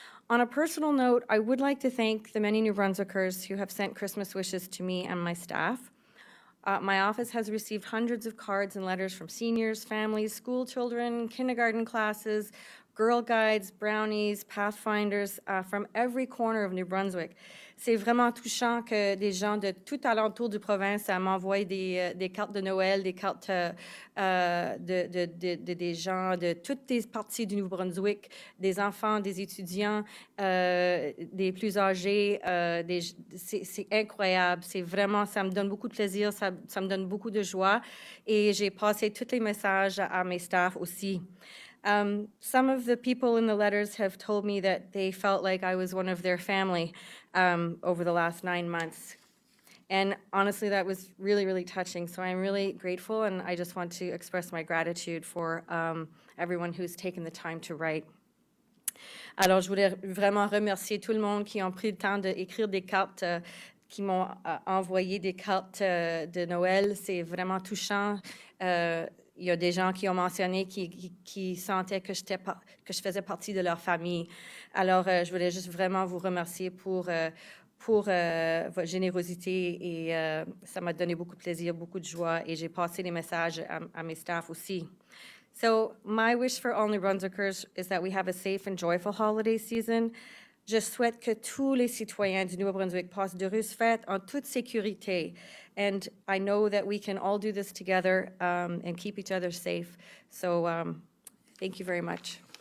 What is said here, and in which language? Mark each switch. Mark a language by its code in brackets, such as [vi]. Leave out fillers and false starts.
[en] On a personal note, I would like to thank the many New Brunswickers who have sent Christmas wishes to me and my staff. My office has received hundreds of cards and letters from seniors, families, school children, kindergarten classes, Girl Guides, Brownies, Pathfinders from every corner of New Brunswick. [fr] C'est vraiment touchant que des gens de tout alentour du province m'envoient des cartes de Noël, des cartes des gens de toutes les parties du Nouveau-Brunswick, des enfants, des étudiants, des plus âgés. C'est incroyable. C'est vraiment, ça me donne beaucoup de plaisir, ça me donne beaucoup de joie. Et j'ai passé tous les messages à mes staffs aussi. [en] Some of the people in the letters have told me that they felt like I was one of their family over the last 9 months. And honestly, that was really, really touching. So I'm really grateful, and I just want to express my gratitude for everyone who's taken the time to write. [fr] Alors, je voulais vraiment remercier tout le monde qui ont pris le temps d'écrire des cartes, qui m'ont envoyé des cartes de Noël. C'est vraiment touchant. Il y a des gens qui ont mentionné qui sentaient que je faisais partie de leur famille. Alors, je voulais juste vraiment vous remercier pour votre générosité et ça m'a donné beaucoup de plaisir, beaucoup de joie et j'ai passé les messages à mes staffs aussi. [en] So, my wish for all New Brunswickers is that we have a safe and joyful holiday season. [fr] Je souhaite que tous les citoyens du Nouveau-Brunswick passent d'heureuses fêtes en toute sécurité. [en] And I know that we can all do this together and keep each other safe. So thank you very much.